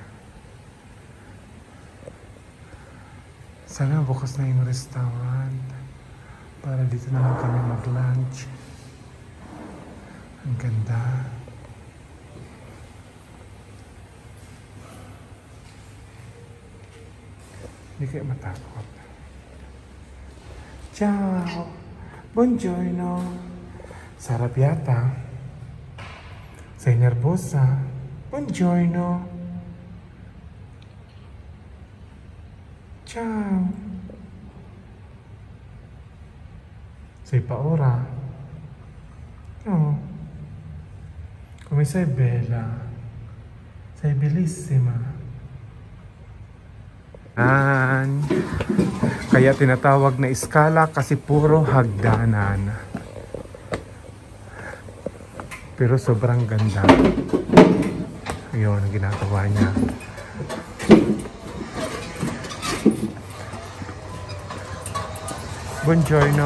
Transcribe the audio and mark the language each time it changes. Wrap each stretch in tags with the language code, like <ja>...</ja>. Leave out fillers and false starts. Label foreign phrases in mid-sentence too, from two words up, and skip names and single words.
<tl>Sana bukas na yung restaurant para dito na lang kami mag-lunch. Ang ganda. Hindi kayo matakot.</tl> <it>Ciao! Buongiorno!</it> <tl>Sarap yata.</tl> <it>Sei nervosa? Buongiorno! Ciao! Sei paura? No. Come sei bella? Sei bellissima.</it> <tl>Kaya tinatawag na Scala kasi puro hagdanan. Pero sobrang ganda. Ayun ang ginagawa niya. Buongiorno.</tl>